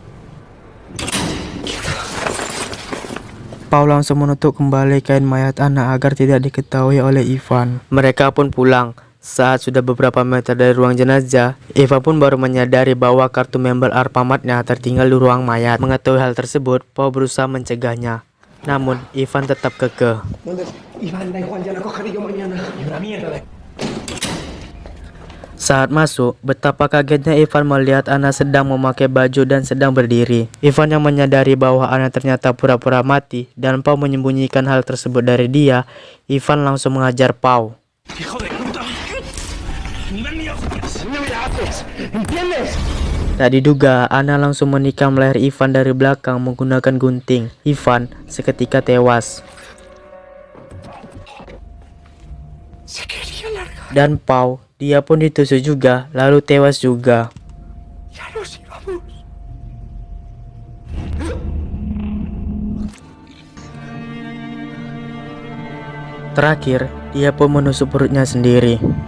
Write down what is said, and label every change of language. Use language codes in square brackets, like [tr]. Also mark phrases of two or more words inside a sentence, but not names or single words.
[id] Paul langsung menutup kembali kain mayat Anna agar tidak diketahui oleh Ivan. Mereka pun pulang. Saat sudah beberapa meter dari ruang jenazah, Ivan pun baru menyadari bahwa kartu member Alfamart-nya tertinggal di ruang mayat. Mengetahui hal tersebut, Paul berusaha mencegahnya. Namun, Ivan tetap kekeh. [es] Iván, da igual, ya la cogeré yo mañana. Y una mierda. [id] Saat masuk, betapa kagetnya Ivan melihat Anna sedang memakai baju dan sedang berdiri. Ivan yang menyadari bahwa Anna ternyata pura-pura mati dan Pau menyembunyikan hal tersebut dari dia, Ivan langsung mengajar Pau. [es] ¡Hijo de puta! ¡Nivel mío! ¡No me la haces! ¿Entiendes? [id] Tak diduga, Anna langsung menikam leher Ivan dari belakang menggunakan gunting. Ivan seketika tewas. [es] Se quería largar. [id] Dan Pau, dia pun ditusuk juga, lalu tewas juga. [es] Ya nos íbamos. [id] Terakhir, dia pun menusuk perutnya sendiri.